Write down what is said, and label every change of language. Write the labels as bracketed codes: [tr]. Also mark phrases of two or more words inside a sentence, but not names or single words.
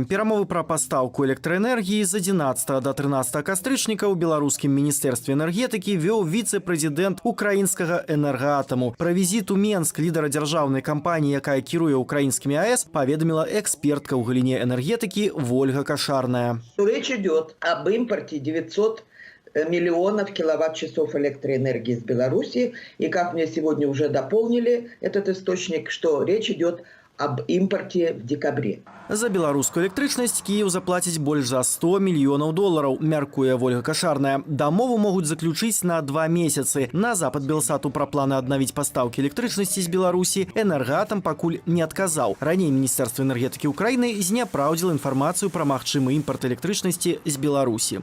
[be] Перамовы пра пастаўку электраэнергіі з 11 до 13 кастрычніка ў беларускім міністэрстве энергетыкі вёў віцэ-прэзідэнт украінскага энергаатаму. Пра візіт у Менск лідара дзяржаўнай кампаніі, якая кіруе украінскімі АЭС, паведаміла экспертка ў галіне энергетыкі Вольга Кашарная. [ru] Речь идет об импорте 900 миллионов киловатт-часов электроэнергии из Беларуси. И как мне сегодня уже дополнили этот источник, что речь идет об импорте в декабре. [be] За беларускую электрычнасць Киев заплаціць больш за 100 мільёнаў долараў, мяркуе Вольга Кашарная. Дамову могуць заключыць на 2 месяцы. На запад Белсату пра планы аднавіць пастаўкі электрычнасці з Беларусі энергаатам пакуль не адказаў. Раней Міністэрства энергетыкі Украіны зняпраўдзіла інфармацыю пра магчымы імпарт электрычнасці з Беларусі.